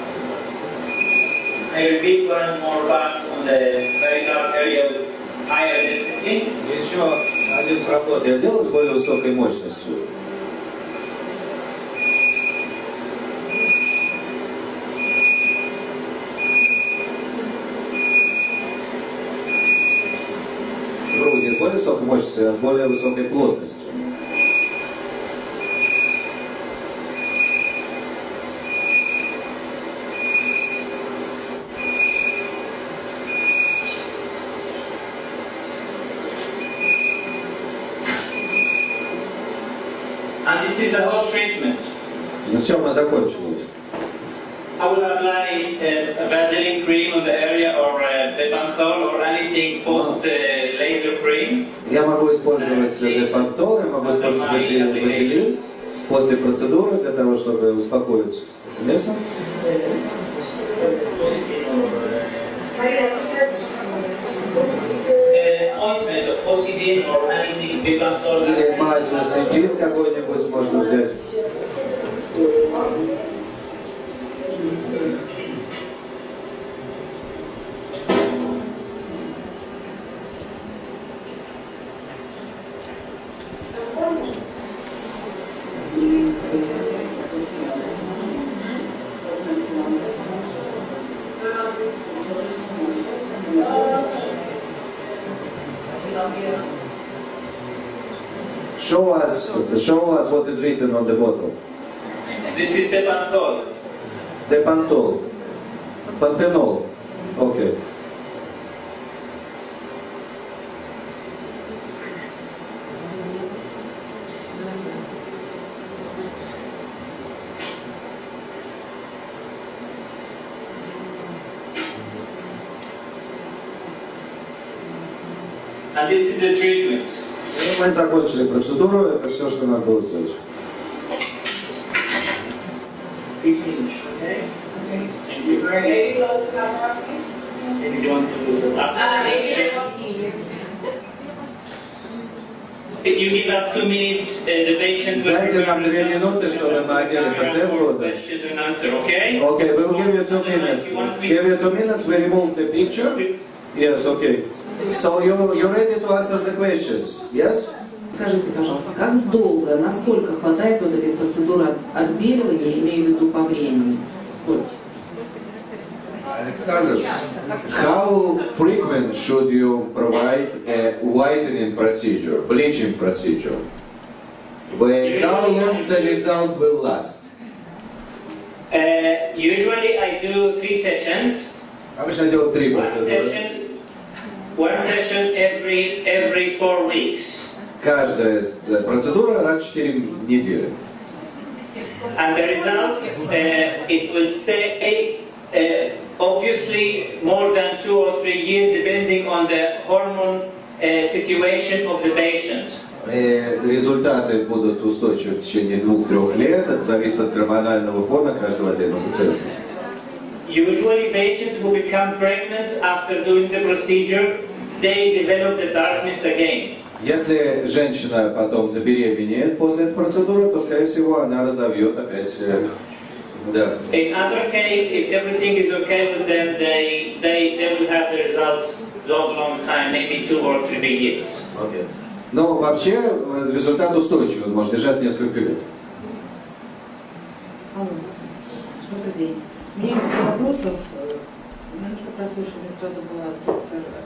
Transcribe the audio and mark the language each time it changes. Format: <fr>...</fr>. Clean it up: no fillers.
<en>I repeat one more pass on the very dark area with higher density.</en> <ru>Еще один проход я делаю с более высокой мощностью. Не с более высокой мощностью, а с более высокой плотностью.</ru> <en>And this is the whole treatment.</en> <ru>Ну все, мы закончили.</ru> <en>I will apply a Vaseline cream on the area or Bepanthol or anything post laser cream.</en> <ru>Я могу использовать Бепантол, я могу использовать вазелин после процедуры для того, чтобы успокоить место.</ru> <en>Ointment of Fosidin or anything Bepanthol.</en> <ru>Или мазь осетин какой-нибудь можно взять.</ru> <en>Show us what is written on the bottle. This is Bepanthol. Depantol. Panthenol. Okay. And this is the treatment.</en> <ru>Мы закончили процедуру, это все, что надо было сделать.</ru> <en>We finish, okay? Okay. Thank you. Maybe close the camera, please. If you want to do the last question. If you give us 2 minutes, the patient will</en> <ru>Дайте нам 2 минуты, чтобы мы одели пациентку.</ru> <en>questions and answer, okay? Okay, we will give you 2 minutes. Give you 2 minutes, we remove the picture. Yes, okay. So you're ready to answer the questions, yes?</en> <ru>Скажите, пожалуйста, как долго, насколько хватает вот этой процедуры отбеливания, имею в виду по времени? Сколько?</ru> <en>Alexander, how frequent should you provide a whitening procedure, bleaching procedure? How long the result will last? Usually I do 3 sessions.</en> <ru>Обычно делают 3 процедуры.</ru> <en>One session every 4 weeks.</en> <ru>Каждая процедура раз в 4 недели.</ru> <en>And the results, it will stay obviously more than 2 or 3 years, depending on the hormone situation of the patient.</en> <ru>Результаты будут устойчивы в течение 2-3 лет. Это зависит от гормонального фона каждого отдельного пациента.</ru> <en>Usually patients who become pregnant after doing the procedure, they develop the darkness again.</en> <ru>Если женщина потом забеременеет после этой процедуры, то, скорее всего, она разовьет опять. Да.</ru> <en>In other case, if everything is okay with them, they will have the results long time, maybe 2 or 3 years. Okay.</en> <ru>Но вообще результат устойчивый, он может держать несколько лет. Алло, добрый день. У меня несколько вопросов. Немножко прослушали, сразу была доктор</ru>